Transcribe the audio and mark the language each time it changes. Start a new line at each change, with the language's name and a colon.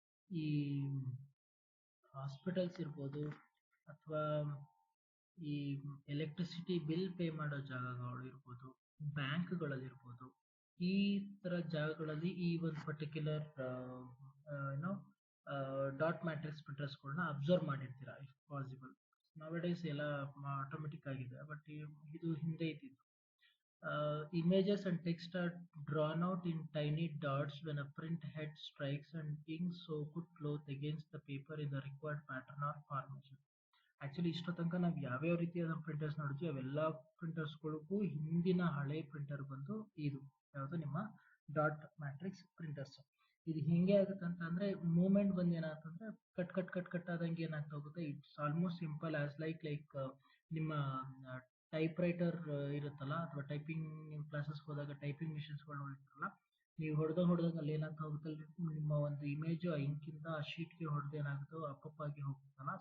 Kannada: ಈ ಹಾಸ್ಪಿಟಲ್ಸ್ ಇರ್ಬೋದು ಅಥವಾ ಈ ಎಲೆಕ್ಟ್ರಿಸಿಟಿ ಬಿಲ್ ಪೇ ಮಾಡೋ ಜಾಗಗಳು ಇರ್ಬೋದು, ಬ್ಯಾಂಕ್‌ಗಳಲ್ಲಿರ್ಬೋದು, ಈ ತರ ಜಾಗಗಳಲ್ಲಿ ಈ ಒಂದು ಪರ್ಟಿಕ್ಯುಲರ್ ಏನೋ dot matrix ಪ್ರಿಂಟರ್ಸ್‌ಗಳನ್ನ observe ಮಾಡಿರ್ತೀರಾ if possible. Now-A-days ಎಲ್ಲ ಆಟೋಮೆಟಿಕ್ ಆಗಿದೆ, ಬಟ್ ಇದು ಹಿಂದೆ ಇದ್ದಿದ್ದು.
English: Images and text are drawn out in tiny dots when a print head strikes and ink-soaked cloth against the paper in the required pattern or formation.
Kannada: Actually ಇಷ್ಟೋ ತನಕ ನಾವು ಯಾವ್ಯಾವ ರೀತಿಯಾದ ಪ್ರಿಂಟರ್ಸ್ ನೋಡಿದ್ವಿ ಅವೆಲ್ಲ ಪ್ರಿಂಟರ್ಸ್ಗಳಿಗೂ ಹಿಂದಿನ ಹಳೆ ಪ್ರಿಂಟರ್ ಬಂದು ಇದು ಯಾವುದು ನಿಮ್ಮ ಡಾಟ್ ಮ್ಯಾಟ್ರಿಕ್ಸ್ ಪ್ರಿಂಟರ್ಸ್. ಇದು ಹಿಂಗೆ ಆಗುತ್ತೆ ಅಂತ ಅಂದ್ರೆ ಮೂವ್ಮೆಂಟ್ ಬಂದು ಏನಾಗ್ತಂದ್ರೆ ಕಟ್ ಕಟ್ ಕಟ್ ಕಟ್ ಆದಂಗೆ ಏನಾಗ್ತಾ ಹೋಗುತ್ತೆ.
English: it's almost simple as like
Kannada: ನಿಮ್ಮ ಟೈಪ್ ರೈಟರ್ ಇರುತ್ತಲ್ಲ ಅಥವಾ ಟೈಪಿಂಗ್ ನೀವು ಕ್ಲಾಸಸ್ ಹೋದಾಗ ಟೈಪಿಂಗ್ ಮಿಷಿನ್ಸ್ಗಳು ಇರುತ್ತಲ್ಲ, ನೀವು ಹೊಡೆದಂಗೆ ಅಲ್ಲಿ ಏನಾಗ್ತಾ ಹೋಗುತ್ತೆ, ನಿಮ್ಮ ಒಂದು ಇಮೇಜ್ ಆ ಇಂಕಿಂದ ಆ ಶೀಟ್ಗೆ ಹೊಡೆದು ಏನಾಗುತ್ತೋ ಅಪ್ ಆಗಿ ಹೋಗುತ್ತಲ್ಲ.